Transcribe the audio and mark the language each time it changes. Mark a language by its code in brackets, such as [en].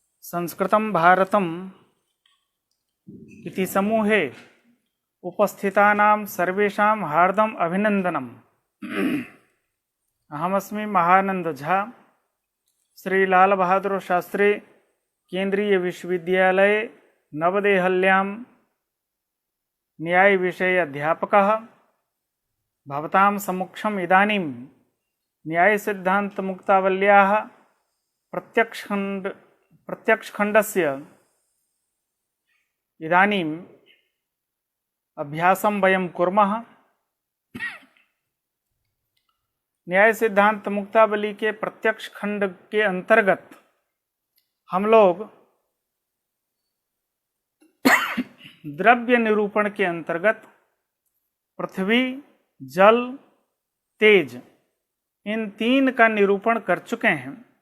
[sa] संस्कृतं भारतम् इति समूहे उपस्थितानां सर्वेषां हार्दम् अभिनन्दनम्। अहमस्मि महानंद झा, श्री लाल बहादुर शास्त्री केंद्रीय विश्वविद्यालय नवदेहल्यां न्याय विषय अध्यापकः। भवतां सम्मुखम् इदानीं न्याय सिद्धांत मुक्तावल्याः प्रत्यक्षखण्डस्य इदानीम् अभ्यासं वयं कुर्मः। [hi] न्याय सिद्धांत मुक्तावली के प्रत्यक्ष खंड के अंतर्गत हम लोग द्रव्य निरूपण के अंतर्गत पृथ्वी, जल, तेज इन तीन का निरूपण कर चुके हैं।